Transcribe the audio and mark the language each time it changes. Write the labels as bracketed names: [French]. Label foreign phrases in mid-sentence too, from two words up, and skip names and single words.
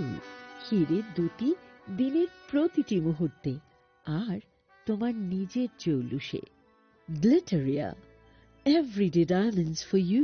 [Bangla] হীরে দ্যুতি দিনের প্রতিটি মুহূর্তে আর তোমার নিজের জৌলুসে Glitteria, [English] everyday diamonds for you.